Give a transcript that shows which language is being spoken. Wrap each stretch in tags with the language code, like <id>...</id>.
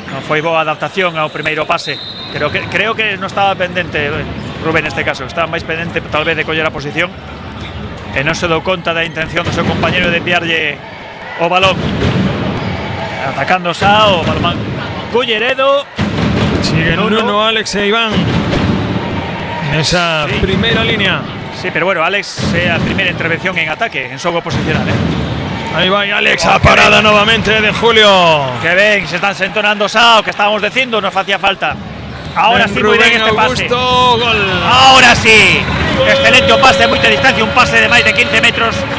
<gl>Non foi boa adaptación ao primeiro pase. Creo que non estaba pendente Rubén neste caso, estaba máis pendente tal vez de coller a posición e non se dou conta da intención do seu compañero de enviarlle o balón. Atacando xa o balón Culleredo.</gl> <es>Sigue Nuno, Alex e Iván en esa primera línea.</es> <gl>Sí, pero bueno, Alex é a primeira intervención en ataque, en xogo posicional,</gl> <es>Ahí va Alex, a parada nuevamente de Julio.</es> <gl>Que ben, se están entonando xa o que estábamos dicindo, nos facía falta.</gl> <es>Ahora sí, muy bien este pase. Gol. Ahora sí.</es> <gl>Excelente o pase a moita distancia, un pase de máis de 15 metros.</gl>